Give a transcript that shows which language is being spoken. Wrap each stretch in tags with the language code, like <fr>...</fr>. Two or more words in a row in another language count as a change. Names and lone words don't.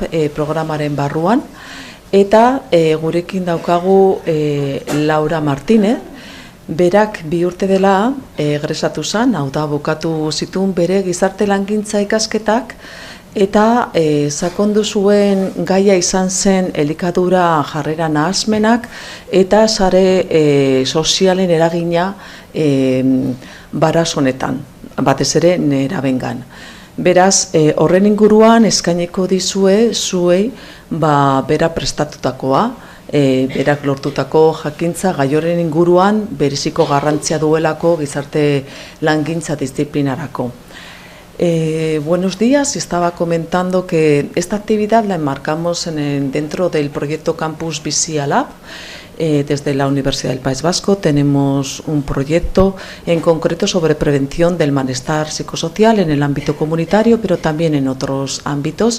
<eu>programaren barruan, eta gurekin daukagu Laura Martínez, berak 2 urte dela egresatu zen, hau da bukatu zituen bere gizarte langintza ikasketak, eta sakondu zuen gaia izan zen elikadura jarrera nahasmenak eta sare sozialen eragina baraz honetan, batez ere nerabengan. Beraz, horren inguruan eskaineko dizue zuei bera prestatutakoa, berak lortutako jakintza gai horren inguruan bereziko garrantzia duelako gizarte langintza disiplinarako.</eu> <es>Buenos días, estaba comentando que esta actividad la enmarcamos dentro del proyecto Campus Bizilab. Desde la Universidad del País Vasco tenemos un proyecto en concreto sobre prevención del malestar psicosocial en el ámbito comunitario, pero también en otros ámbitos.</es>